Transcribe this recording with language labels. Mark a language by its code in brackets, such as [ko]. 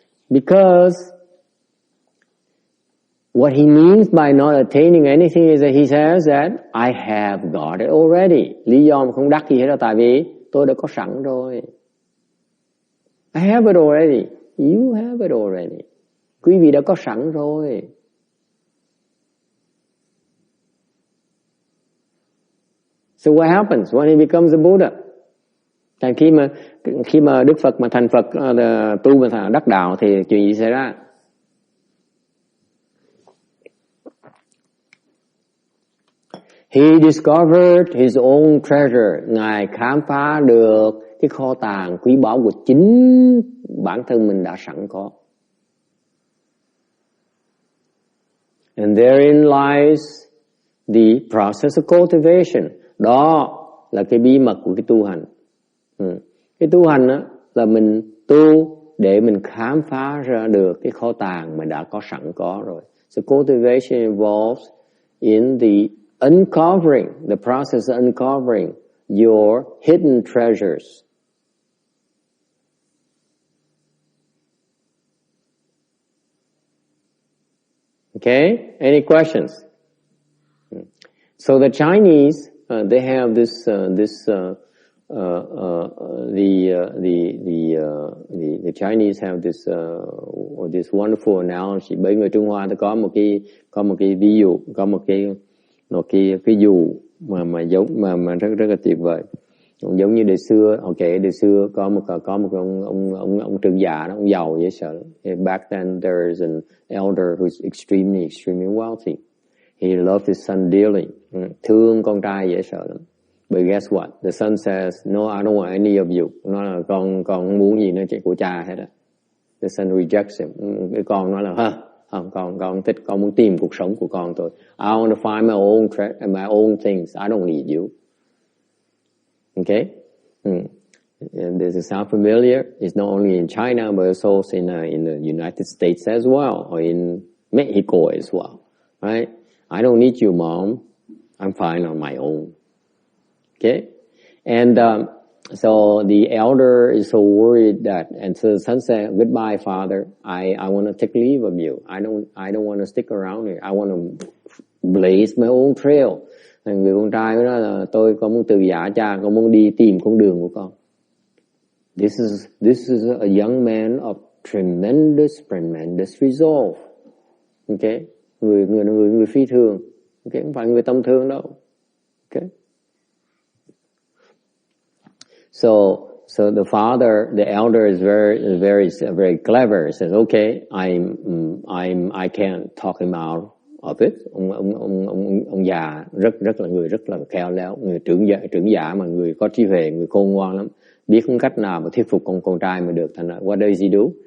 [en] Because what he means by not attaining anything is that he says that I have got it already. [vi] Lý do mà không đắc gì hết là tại vì tôi đã có sẵn rồi. [en] I have it already. You have it already. [vi] Quý vị đã có sẵn rồi. [en] So what happens when he becomes a Buddha? [vi] Thành khi mà Đức Phật mà thành Phật, tu mà đắc đạo thì chuyện gì xảy ra? [en] He discovered his own treasure. [vi] Ngài khám phá được cái kho tàng quý báu của chính bản thân mình đã sẵn có. [en] And therein lies the process of cultivation. [vi] Đó là cái bí mật của cái tu hành. Cái tu hành á, là mình tu để mình khám phá ra được cái kho tàng mà đã có sẵn có rồi. [en] So cultivation involves in the uncovering, the process of uncovering your hidden treasures. Okay? Any questions? So the Chinese, they have the Chinese have this wonderful analogy. [vi] Bởi người Trung Hoa có một cái ví dụ, có một cái ví dụ mà giống mà rất là tuyệt vời. Giống như đời xưa, đời xưa có một ông trưởng giả đó, ông giàu dễ sợ. [en] Back then there is an elder who's extremely wealthy. He loved his son dearly. [vi] Thương con trai dễ sợ lắm. [en] But guess what? The son says, no, I don't want any of you. [vi] Nó là con không muốn gì nữa của cha hết á. [en] The son rejects him. [vi] Cái con nói là không, con thích, con muốn tìm cuộc sống của con thôi. [en] I want to find my own things. I don't need you. Okay? Does it sound familiar? It's not only in China, but it's also in the United States as well, or in Mexico as well. Right? I don't need you, Mom. I'm fine on my own. Okay? And so the elder is so worried and so the son said, goodbye, Father. I want to take leave of you. I don't want to stick around here. I want to blaze my own trail. [vi] Người con trai mới nói là tôi con muốn từ giả cha, con muốn đi tìm con đường của con. [en] This is a young man of tremendous resolve. [vi] Okay, người phi thường. Okay, không phải người tầm thường đâu. [en] Okay. So the father, the elder is very clever. He says, okay, I can't talk him out of it. [vi] Ông già rất là khéo léo, người trưởng giả mà người có trí huệ, người khôn ngoan lắm, biết không cách nào mà thuyết phục con trai mà được. Thành ra [en] what does he do?